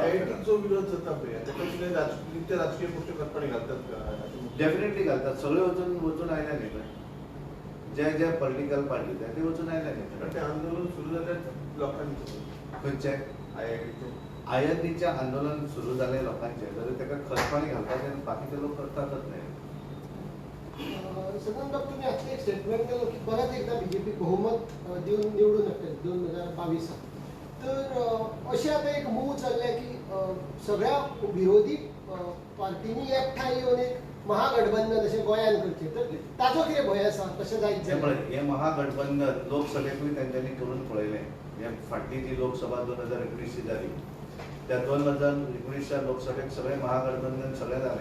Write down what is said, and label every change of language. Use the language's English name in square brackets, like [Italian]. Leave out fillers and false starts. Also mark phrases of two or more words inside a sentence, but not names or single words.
[Konkani] IIT चो विरोध जाता पळय ताका कितें राजकीय राजकीय पक्ष करपाक घालतात का? डेफिनेटली घालतात सगळे वचून आयल्या न्ही पळय जे जे [English] political party [Konkani] ते वचून आयल्या पण न्ही ते आंदोलन सुरू जाल्यार लोकांनी खंयचे IIT IITचे आंदोलन सुरू जालें लोकांचे जाल्यार ताका खतपाणी घालपाचें बाकीचे लोक करतातच नाही. सदानंद बाब, [Marathi] तुम्ही आता एक स्टेटमेंट केलं की परत एकदा बीजेपी बहुमत देऊन निवडून येते 2022 [Konkani] तर अशी आता एक मूव चालल्या की सगळ्या विरोधी पार्टींनी एकठांय येवन एक महागठबंधन अशें गोंयान करचें तर ताजो कितें भंय आसा तशें जायत हे पळय हे महागठबंधन लोकसभेकूय तेंच्यांनी करून पळयलें. हे फाटली जी लोकसभा 2019 ची जाली त्या 2019च्या लोकसभेक सगळे महागठबंधन सगळे जालें.